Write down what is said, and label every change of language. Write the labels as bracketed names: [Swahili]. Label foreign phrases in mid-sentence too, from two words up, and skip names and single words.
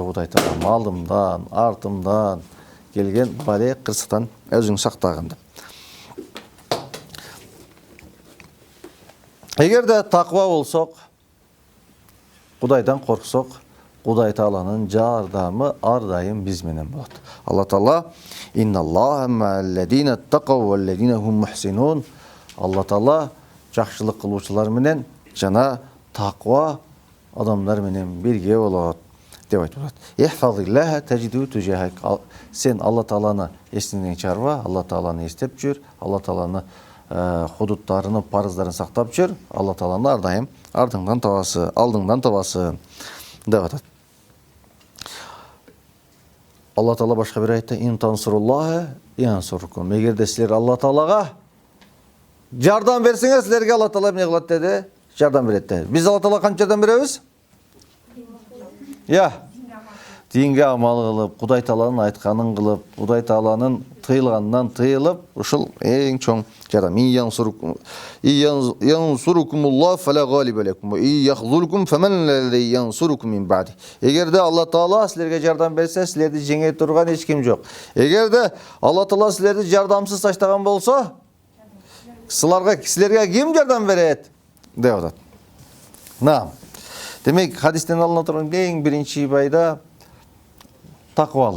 [Kyrgyz] Кудай Таалам, алдымдан, артымдан келген бале кырсыктан өзүң сактагын деп. Эгерде таква болсок, Кудайдан корксок, Кудай Тааланын жардамы ар дайым биз менен болот. [Arabic] Алла Таала: "إن الله مع الذين اتقوا والذين هم محسنون." [Kyrgyz] Алла Таала жакшылык кылуучулар менен жана таква адамдар менен бирге болот деп айтып атат. [Arabic] "احفظ الله تجده تجاهك." [Kyrgyz] Сен Алла Тааланы эсиңден чыгарба, Алла Тааланы эстеп жүр, Алла Тааланы худуттарыны, парыздарын сактап жүр, Алла Тааланы ар дайым артыңдан табасы, алдыңдан табасы деп атат. Алла Таала башка бир аятта: [Arabic] "إن تنصروا الله ينصركم." [Kyrgyz] Эгерде силер Алла Таалага жардам берсеңер, силерге Алла Таала эмне кылат деди? Жардам берет деди. Биз Алла Таалага канча жардам беребиз? Динге амал кылып, Кудай Тааланын айтканын кылып, Кудай Тааланын тыйылганынан тыйылып, ушул эң чоң жардам. [Arabic] ينصركم الله فلا غالب لكم ويخذلكم فمن الذي ينصركم من بعده. [Kyrgyz] Эгерде Алла Таала силерге жардам берсе, силерди жеңе турган эч ким жок. Эгерде Алла Таала силерди жардамсыз таштаган болсо, силерге ким жардам берет деп атат. Демек, хадистен алына турган эң биринчи байда таквалык.